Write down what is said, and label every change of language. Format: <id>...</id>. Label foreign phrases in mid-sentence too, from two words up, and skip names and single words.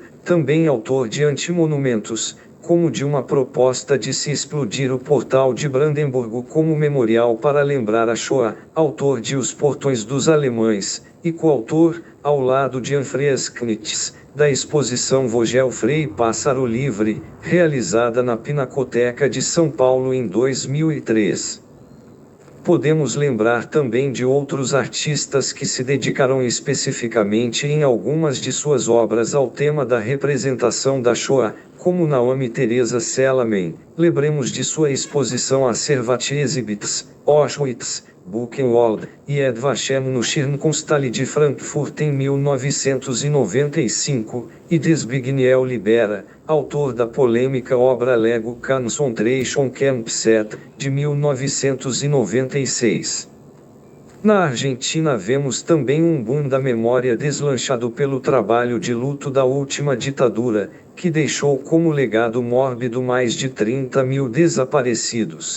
<pt>também autor de Antimonumentos, como de uma proposta de se explodir o portal de Brandemburgo como memorial para lembrar a Shoah, autor de Os Portões dos Alemães, e coautor, ao lado de Anfreas Knitz, da exposição Vogel Frei Pássaro Livre, realizada na Pinacoteca de São Paulo em 2003. Podemos lembrar também de outros artistas que se dedicaram especificamente em algumas de suas obras ao tema da representação da Shoah, como Naomi Teresa Selamen. Lembremos de sua exposição Acervat Exhibits, Auschwitz, Buchenwald, e Yad Vashem no Schirnkunsthalle de Frankfurt em 1995, e de Zbigniew Libera, autor da polêmica obra Lego Concentration Camp Set, de 1996. Na Argentina vemos também um boom da memória deslanchado pelo trabalho de luto da última ditadura, que deixou como legado mórbido mais de 30.000 desaparecidos.</pt>